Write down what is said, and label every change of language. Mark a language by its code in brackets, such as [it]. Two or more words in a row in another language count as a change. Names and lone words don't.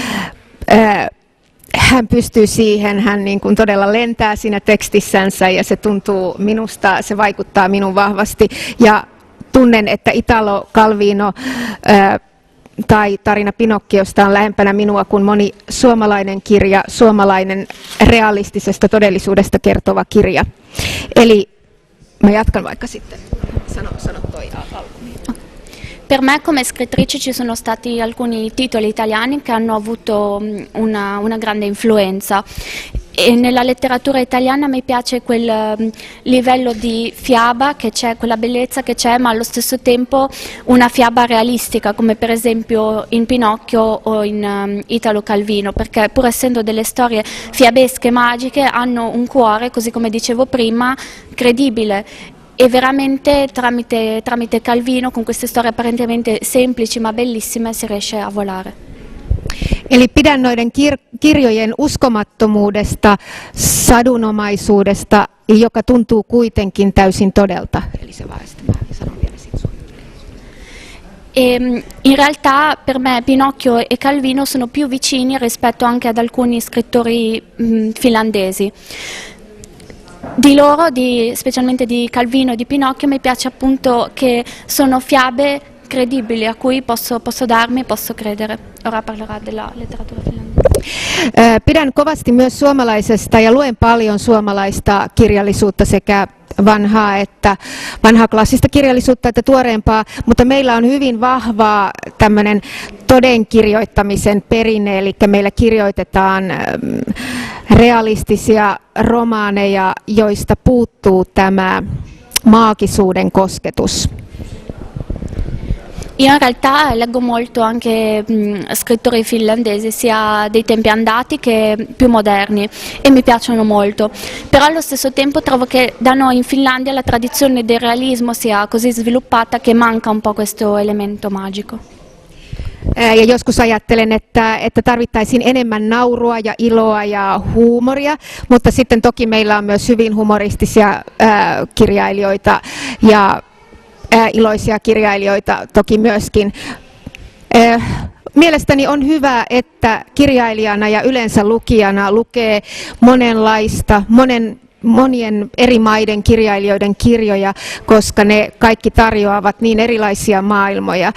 [fi] hän pystyy siihen, hän niin kuin todella lentää siinä tekstissänsä ja se tuntuu minusta, se vaikuttaa minun vahvasti ja tunnen, että Italo Calvino tai tarina Pinokkiosta on lähempänä minua kuin moni suomalainen kirja, suomalainen realistisesta todellisuudesta kertova kirja. Eli mä jatkan vaikka sitten. Sano toi alkuun. [it] Per me come scrittrice ci sono stati alcuni titoli italiani che hanno avuto una grande influenza. E nella letteratura italiana mi piace quel livello di fiaba che c'è, quella bellezza che c'è, ma allo stesso tempo una fiaba realistica, come per esempio in Pinocchio o in Italo Calvino, perché pur essendo delle storie fiabesche, magiche, hanno un cuore, così come dicevo prima, credibile. E veramente tramite Calvino, con queste storie apparentemente semplici ma bellissime, si riesce a volare. [fi] Eli pidän noiden kirjojen uskomattomuudesta, sadunomaisuudesta, joka tuntuu kuitenkin täysin todelta. Eli se sanon vielä [it] in realtà per me Pinocchio e Calvino sono più vicini rispetto anche ad alcuni scrittori finlandesi. Di loro, specialmente di Calvino e di Pinocchio, mi piace appunto che sono fiabe credibili a cui posso credere. Ora parlerà della letteratura finlandese. [fi] Pidän kovasti myös suomalaisesta ja luen paljon suomalaista kirjallisuutta sekä vanhaa klassista kirjallisuutta että tuoreempaa, mutta meillä on hyvin vahvaa tämmöinen todenkirjoittamisen perinne, eli meillä kirjoitetaan realistisia romaaneja, joista puuttuu tämä maagisuuden kosketus. [it] Io in realtà leggo molto anche scrittori finlandesi, sia dei tempi andati che più moderni, e mi piacciono molto. Però allo stesso tempo trovo che da noi in Finlandia la tradizione del realismo sia così sviluppata che manca un po' questo elemento magico. [fi] Ja joskus ajattelen, että tarvittaisiin enemmän naurua ja iloa ja huumoria, mutta sitten toki meillä on myös hyvin humoristisia kirjailijoita ja iloisia kirjailijoita toki myöskin. Mielestäni on hyvä, että kirjailijana ja yleensä lukijana lukee monenlaista, monien eri maiden kirjailijoiden kirjoja, koska ne kaikki tarjoavat niin erilaisia maailmoja.